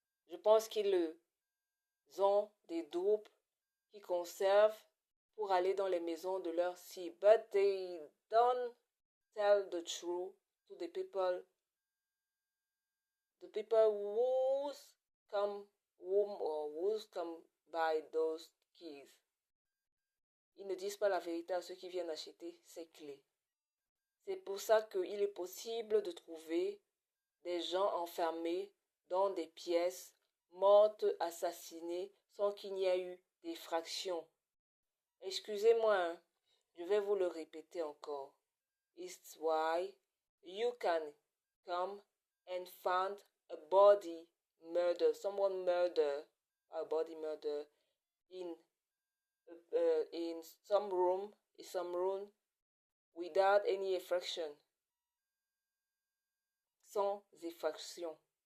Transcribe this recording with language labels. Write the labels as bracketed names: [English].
[French] Je pense qu'ils ont des dupes qui conservent pour aller dans les maisons de leur cible. [English] But they don't tell the truth to the people who come by those keys. [French] Ils ne disent pas la vérité à ceux qui viennent acheter ces clés. C'est pour ça qu'il est possible de trouver des gens enfermés dans des pièces, mortes, assassinés, sans qu'il n'y ait eu d'effraction. Excusez-moi, hein, je vais vous le répéter encore. [English] It's why you can come and find a body murder, someone murder, a body murder in some room without any effraction, [French] sans effraction.